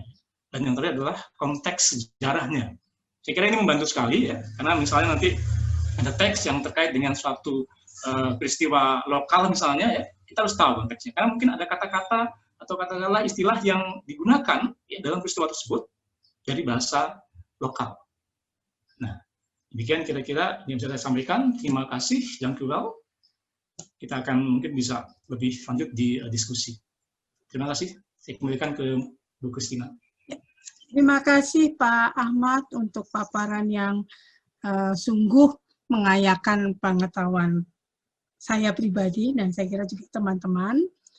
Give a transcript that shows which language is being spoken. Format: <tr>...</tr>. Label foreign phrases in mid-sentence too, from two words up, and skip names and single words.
<id>Dan yang terakhir adalah konteks sejarahnya. Saya kira ini membantu sekali ya, karena misalnya nanti ada teks yang terkait dengan suatu peristiwa lokal misalnya ya, kita harus tahu konteksnya. Karena mungkin ada kata-kata atau katakanlah istilah yang digunakan ya, dalam peristiwa tersebut dari bahasa lokal. Nah, demikian kira-kira yang bisa saya sampaikan. Terima kasih,</id> <nl>dank u wel.</nl> <id>Kita akan mungkin bisa lebih lanjut di diskusi. Terima kasih. Saya kembalikan ke Bu Christina. Terima kasih Pak Ahmad untuk paparan yang sungguh mengayakan pengetahuan saya pribadi dan saya kira juga teman-teman.</id>